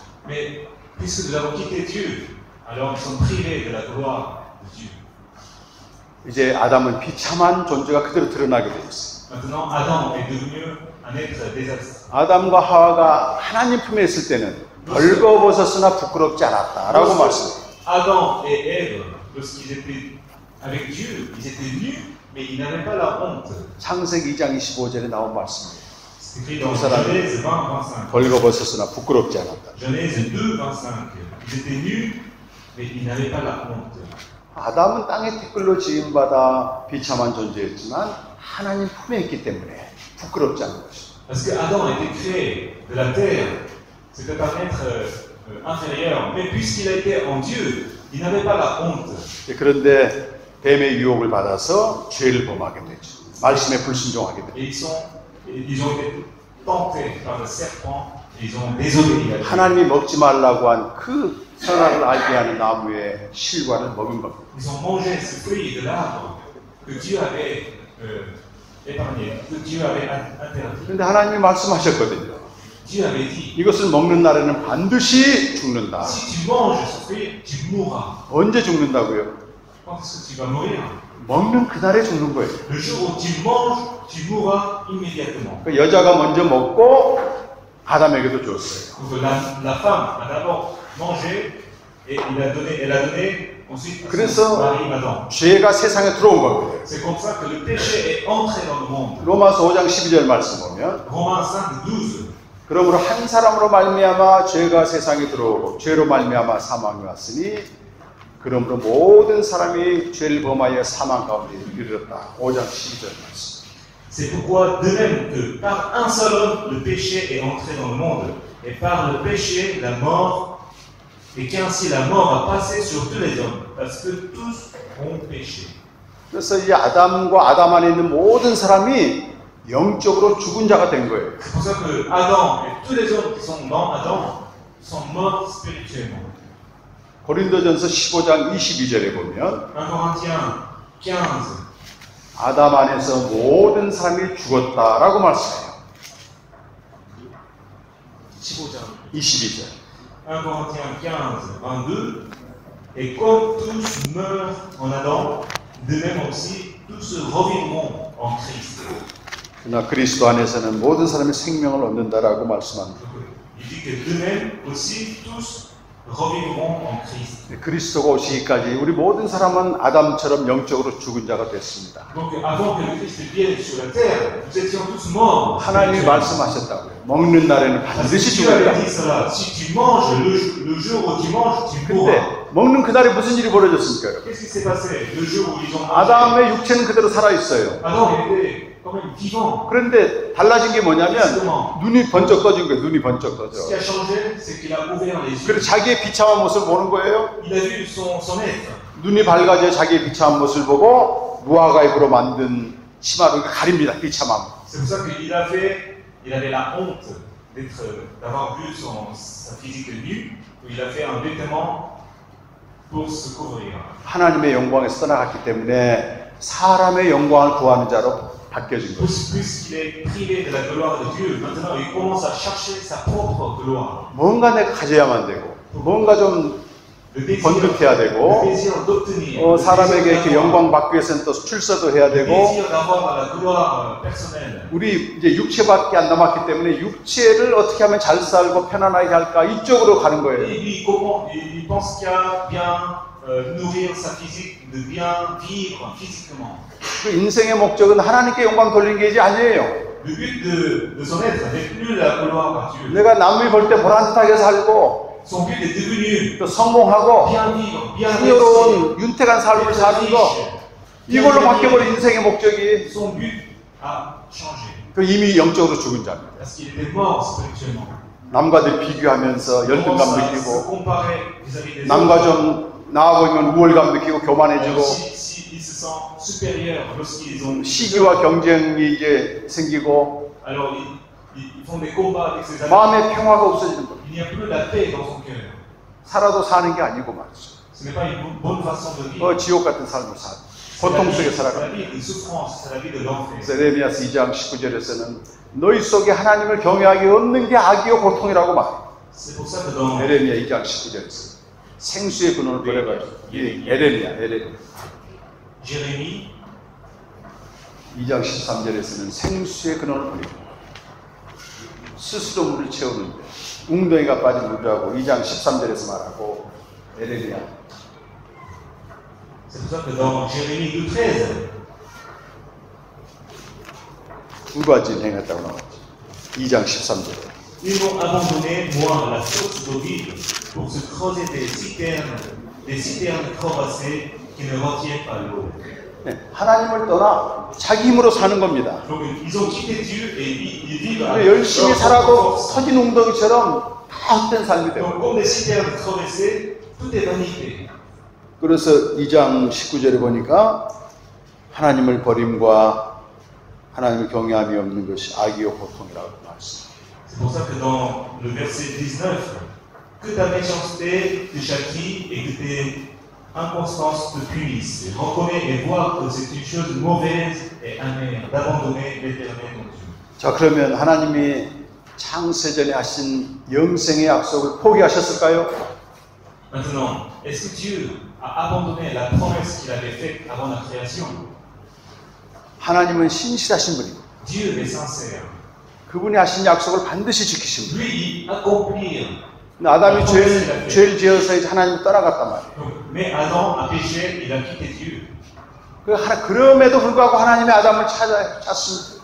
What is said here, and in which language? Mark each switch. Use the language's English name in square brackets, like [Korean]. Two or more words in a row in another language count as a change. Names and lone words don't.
[French] Mais puisque nous avons quitté Dieu, alors nous sommes privés de la gloire de Dieu. [Korean] 이제 아담은 비참한 존재가 그대로 드러나게 되었어요. [French] Maintenant, Adam est devenu un être désastreux. [Korean] 아담과 하와가 하나님 품에 있을 때는 벌거벗었으나 부끄럽지 않았다라고 말씀해요. [French] Adam et Ève, lorsqu'ils étaient avec Dieu, ils étaient nus, mais ils n'avaient pas la honte. [Korean] 창세기 2장 25절에 나온 말씀이에요. [French] C'est écrit dans Genèse 20, 25. [Korean] 벌거벗었으나 부끄럽지 않았다. [French] Genèse 2, 25. Ils étaient nus, mais ils n'avaient pas la honte. [Korean] 아담은 땅의 티끌로 지음받아 비참한 존재였지만 하나님 품에 있기 때문에 부끄럽지 않은 것입니다. [French] Parce que Adam a été créé de la terre, c'était un être inférieur. Mais puisqu'il a été en Dieu, il n'avait pas la honte. [Korean] 그런데 뱀의 유혹을 받아서 죄를 범하게 되죠. 말씀에 불순종하게 되죠. [French] Et ils ont été tentés par le serpent et ils ont désobéi à Dieu. [Korean] 하나님이 먹지 말라고 한 그 선악을 알게 하는 나무의 실과를 먹은 겁니다. [French] Ils ont mangé ce fruit de l'arbre que Dieu avait épargné, que Dieu avait interdit. [Korean] 그런데 하나님이 말씀하셨거든요. [French] Dieu avait dit, [Korean] 이것을 먹는 날에는 반드시 죽는다. [French] si tu manges ce fruit, tu mourras. [Korean] 언제 죽는다고요? [French] Quand est-ce que tu vas mourir? [Korean] 먹는 그날에 죽는 거예요. [French] Le jour où tu manges, tu mourras immédiatement. [Korean] 그 여자가 먼저 먹고 아담에게도 줬어요. [French] Donc la femme a d'abord mangé et elle a donné ensuite à son mari Adam. [Korean] 죄가 세상에 들어온 거예요. [French] C'est comme ça que le péché est entré dans le monde. [Korean] 로마서 5장 12절 말씀 보면 [French] Romains 5, 12. [Korean] 그러므로 한 사람으로 말미암아 죄가 세상에 들어오고 죄로 말미암아 사망이 왔으니 그러므로 모든 사람이 죄를 범하여 사망 가운데 이르렀다. 5장 12절 말씀. [French] C'est pourquoi, de même que par un seul homme, le péché est entré dans le monde, et par le péché, la mort, et qu'ainsi la mort a passé sur tous les hommes, parce que tous ont péché. [Korean] 그래서 이 아담과 아담 안에 있는 모든 사람이 영적으로 죽은 자가 된 거예요. [French] C'est pour ça que Adam et tous les hommes qui sont dans Adam sont morts spirituellement. [Korean] 고린도전서 15장 22절에 보면 [French] 1 Corinthiens 15. [Korean] 아담 안에서 모든 사람이 죽었다라고 말씀해요. 15장. 22절. [French] 1 Corinthiens 15, 22. Et comme tous meurent en Adam, de même aussi tous se revivront en Christ. [Korean] 그러나 그리스도 안에서는 모든 사람이 생명을 얻는다라고 말씀합니다. [French] Il dit que de même aussi tous revivront en Christ. [Korean] 그리스도가 오시기까지 우리 모든 사람은 아담처럼 영적으로 죽은 자가 됐습니다. [French] Donc avant que le Christ vienne sur la terre, nous étions tous morts. [Korean] 하나님이 말씀하셨다고요. 먹는 날에는 반드시 [French] Dieu avait [Korean] 죽는다. [French] dit cela. Si tu manges le jour où tu manges, tu mourras. [Korean] 근데 먹는 그날에 무슨 일이 벌어졌습니까? [French] Qu'est-ce qui s'est passé le jour où ils ont mangé? [Korean] 아담의 육체는 그대로 살아 있어요. [French] Adam, il était quand même vivant. [Korean] 그런데 달라진 게 뭐냐면 눈이 번쩍 떠진 거예요. 눈이 번쩍 [French] Ce [Korean] 떠져. [French] qui a changé, c'est qu'il a ouvert les [Korean] 그리고 [French] yeux. [Korean] 자기의 비참한 모습을 보는 거예요. [French] Il a vu son être. [Korean] 눈이 밝아져 자기의 비참한 모습을 보고 무화과 잎으로 만든 치마를 가립니다. 비참함. [French] C'est pour ça qu'il avait la honte d'avoir vu sa physique nue. Il a fait un vêtement pour se couvrir. [Korean] 하나님의 영광에서 떠나갔기 때문에 사람의 영광을 구하는 자로 바뀌어진 거예요. [French] Puisqu'il est privé de la gloire de Dieu, maintenant il commence à chercher sa propre gloire. [Korean] 뭔가 내가 가져야만 되고, 뭔가 좀 번득해야 [French] Le [Korean] 되고, [French] désir d'obtenir. [Korean] 사람에게 이렇게 영광 받기 위해서는 또 출세도 해야 [French] Le [Korean] 되고, [French] désir d'avoir la gloire personnelle. [Korean] 우리 이제 육체밖에 안 남았기 때문에 육체를 어떻게 하면 잘 살고 편안하게 할까 이쪽으로 가는 [French] Et [Korean] 거예요. [French] lui, il pense qu'il y a bien nourrir sa physique, de bien vivre physiquement. [Korean] 그 인생의 목적은 하나님께 영광 돌리는 게 아니에요. [French] Le but de son être n'est plus la gloire à Dieu. [Korean] 내가 남이 볼 때 보람듯하게 살고, [French] Son but est devenu [Korean] 또 성공하고, [French] bien vivre, bien réussir, [Korean] 풍요로운 윤택한 삶을 [French] être [Korean] 사는 거, [French] riche. [Korean] 이걸로 바뀌어버린 인생의 목적이 [French] Son but a changé. [Korean] 그 이미 영적으로 죽은 자입니다. [French] Parce qu'il était mort spirituellement. [Korean] 남과들 비교하면서 [French] Il commence [Korean] 열등감 [French] à se [Korean] 느끼고, [French] comparer vis-à-vis des [Korean] 남과 [French] autres. [Korean] 좀 나아 보이면 우월감 느끼고 교만해지고, [French] S'ils se sentent supérieurs lorsqu'ils ont [Korean] 시기와 경쟁이 이제 생기고, [French] alors ils font des combats avec ses amis. [Korean] 마음의 평화가 없어지는 거예요. [French] Il n'y a plus la paix dans son cœur. [Korean] 살아도 사는 게 아니고 말이죠. [French] Ce n'est pas une bonne façon de vivre. [Korean] 지옥 같은 삶을 살아. [French] C'est [Korean] 고통 [French] la [Korean] 속에 [French] vie [Korean] 살아가. [French] de souffrance, c'est la vie de l'enfer. [Korean] 에레미야서 2장 19절에서는 너희 속에 하나님을 경외하기 없는 게 악이요 고통이라고 말해요. [French] C'est pour ça que dans [Korean] 에레미야 2장 19절에서 생수의 근원을 버려가지고 에레미야 [French] Jérémie [Korean] 2장 13절에서는 생수의 근원을 버리고 스스로 물을 채우는데 웅덩이가 빠진 물이라고 2장 13절에서 말하고 에레미야 [French] c'est pour ça que dans Jérémie 2:13 [Korean] 두 가지 행했다고 나왔죠. 2장 13절에 [French] ils m'ont abandonné, moi, la source d'eau vive, pour se creuser des citernes crevassées qui ne retiennent pas l'eau. [Korean] 하나님을 떠나 자기 힘으로 사는 겁니다. [French] Donc ils ont quitté Dieu et ils vivent [Korean] 열심히 [French] leur [Korean] 살아도 [French] force. [Korean] 터진 웅덩이처럼 다 헛된 삶이 되고 [French] Donc comme des citernes crevassées, tout est vanité. [Korean] 그래서 2장 19절에 보니까 하나님을 버림과 하나님을 경외함이 없는 것이 악이요 고통이라고 말씀합니다. [French] C'est pour ça que dans le verset 19, que ta méchanceté te châtie et que tes inconstances te punissent. Reconnais et vois que c'est une chose mauvaise et amère d'abandonner l'Éternel ton Dieu. [Korean] 자, 그러면 하나님이 창세전에 하신 영생의 약속을 포기하셨을까요? [French] Maintenant, est-ce que Dieu a abandonné la promesse qu'il avait faite avant la création? [Korean] 하나님은 신실하신 분입니다. [French] Dieu est sincère. [Korean] 그분이 하신 약속을 반드시 지키신 분. [French] Lui, il accomplit. [Korean] 아담이 죄를 지어서 이제 하나님을 떠나갔단 말이에요. [French] Donc, mais Adam a péché, il a quitté Dieu. [Korean] 그럼에도 불구하고 하나님의 아담을 찾습니다.